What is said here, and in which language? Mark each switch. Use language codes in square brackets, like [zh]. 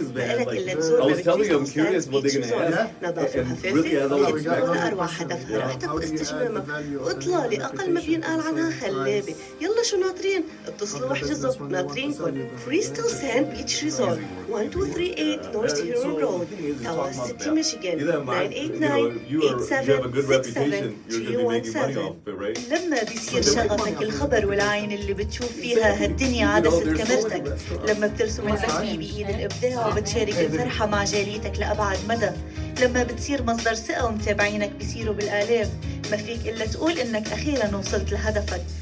[ar] ما إلك إلا تزورنا بتريس بيتش ريزورت. نظافة وخفافة ولا أروع هدفها راحتك واستجمامك، وإطلالة أقل ما بينقال عنها خلابة. يلا شو ناطرين؟ اتصلوا واحجزوا، ناطرينكم. فريستيل ساند بيتش ريزورت 1238 نورث هيرون رود، تاوا سيتي ميشيغان 989 [en] you have a good reputation, you're going to be making money off it, right? [ar] لما بيصير شغفك الخبر والعين اللي بتشوف فيها هالدنيا عدست كاميرتك، لما بترسم البسمة بإيد الإبداع وبتشارك الفرحة مع جاليتك لأبعد مدى، لما بتصير مصدر ثقة ومتابعينك بيصيروا بالآلاف، ما فيك إلا تقول إنك أخيراً وصلت لهدفك.